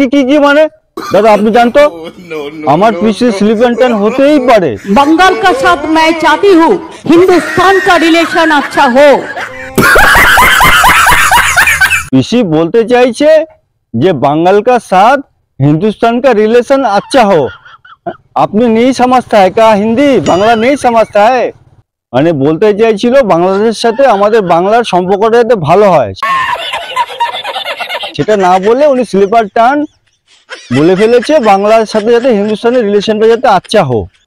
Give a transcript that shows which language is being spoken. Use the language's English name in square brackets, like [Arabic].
[Bangla] কি মানে দাদা আপনি জানতো আমার পিসি স্লিপ এন্ড টার্ন হতেই পারে। [Hindi] बंगाल का साथ मैं चाहती हूँ हिंदुस्तान का रिलेशन अच्छा हो। [Bangla] পিসি বলতে চাইছে যে বাঙ্গাল [Hindi] का साथ हिंदुस्तान का रिलेशन अच्छा हो। আপনি नहीं समझता है क्या हिंदी, বাংলা नहीं समझता है? [Bangla] মানে বলতে চাইছিল বাংলাদেশের সাথে আমাদের বাংলার সম্পর্কটা যাতে ভালো হয়, সেটা না বলে উনি স্লিপার টার্ন বলে ফেলেছে, বাংলার সাথে যাতে হিন্দুস্তানের রিলেশনটা যাতে আচ্ছা হোক।